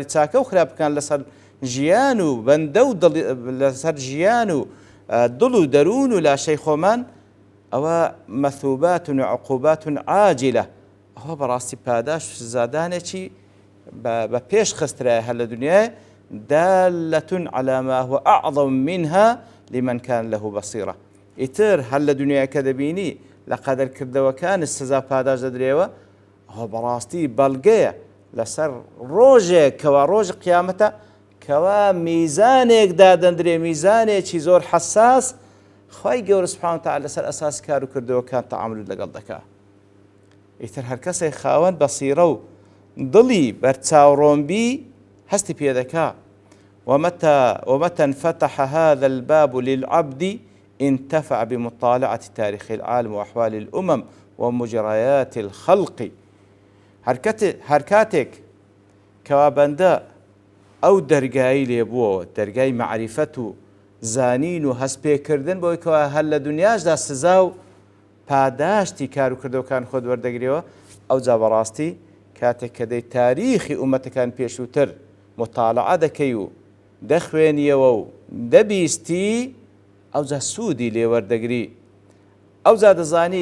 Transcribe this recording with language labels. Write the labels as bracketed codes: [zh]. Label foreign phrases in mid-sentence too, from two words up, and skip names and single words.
[ckb] چاکە و خراپەکان لەسەر ژیان و بەندە و لەسەر ژیان و دڵ و دەروون و لاشەی خۆمان ئەوە [ar] مەثوبات وعقوبات عاجلة [ckb] ئەوە بەڕاستی پاداش زادانێکی بە پێش خسترایە هەر لە دنیای [ar] دالة على ما هو أعظم منها لمن كان له بصيرة [ckb] ئیتر هەر لە دنیاکە دەبینی لە قەدەرکردەوەکان سزا پاداش دەدرێەوە ئەوە بەڕاستی بەڵگەیە لەسەر ڕۆژێک کەوا ڕۆژی قیامەتە کەوا میزانێک دادەندرێ میزانێکی زۆر حەساس خوای گەورە [ar] سبحانه وتعالى [ckb] لەسەر ئەساسی کار و کردەوەکان تەعامل لەگەڵ دەکات ئیتر هەر کەسێک خاوەن بەسیرە و دڵی بەرچاوڕۆمبی هەستی پێ دەکات [ar] ومتى انفتح هذا الباب للعبد انتفع بمطالعة تاريخ العالم وأحوال الأمم ومجريات الخلق [ckb] هەرکاتێک کەوا بەندە ئەو دەرگایی لێبووەوە دەرگای معریفەت و زانین و هەستپێکردن بۆی کەوا هەر لە دنیاشدا سزا و پاداشتی کار و کردەوەکان خۆت وەردەگرێەوە ئەو جا بەڕاستی کاتێک کە دەی تاریخی ئومەتەکان پێشووتر مطالعە دەکەی و دەخوێنیەوە و دەبیستی ئەو جا سوودی لێوەردەگری ئەو جا دەزانی